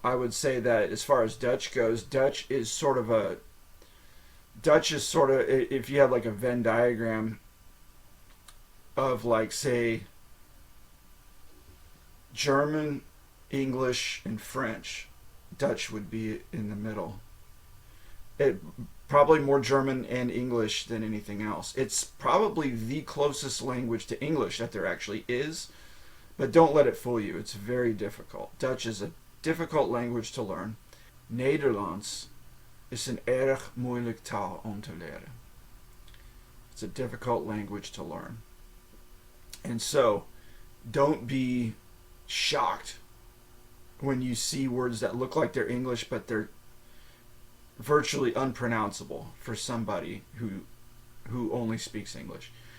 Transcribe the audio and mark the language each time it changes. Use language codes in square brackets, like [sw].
[en] I would say that as far as Dutch goes, Dutch is sort of, if you have like a Venn diagram of say German, English, and French, Dutch would be in the middle. It probably more German and English than anything else. It's probably the closest language to English that there actually is, but don't let it fool you. It's very difficult. Dutch is a difficult language to learn. [nl] Nederlands is een erg moeilijk taal om te leren. [en] It's a difficult language to learn. And so don't be shocked when you see words that look like they're English, but they're virtually unpronounceable for somebody who only speaks English.